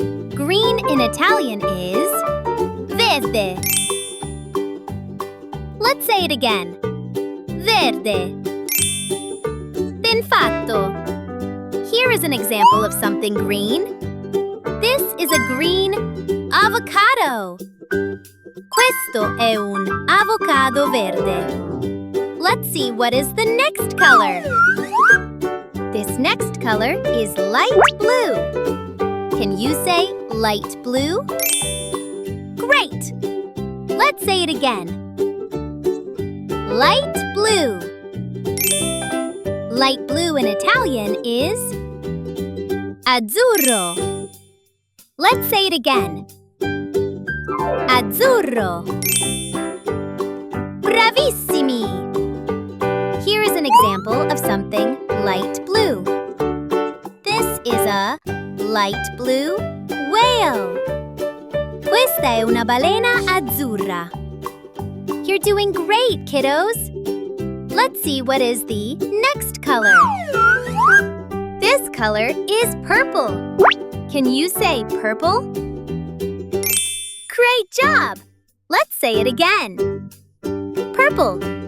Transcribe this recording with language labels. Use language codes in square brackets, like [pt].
[en] Green in Italian is verde. Let's say it again. Verde. [it] Ben fatto. [en] Here is an example of something green. This is a green avocado. [it] Questo è un avocado verde. [en] Let's see what is the next color. This next color is light blue. Can you say light blue? Great! Let's say it again. Light blue. Light blue in Italian is azzurro. Let's say it again. Azzurro. Bravissimi! Here is an example of something light blue. This is a light blue whale. [it] Questa è una balena azzurra. [en] You're doing great, kiddos! Let's see what is the next color. This color is purple. Can you say purple? Great job! Let's say it again. Purple.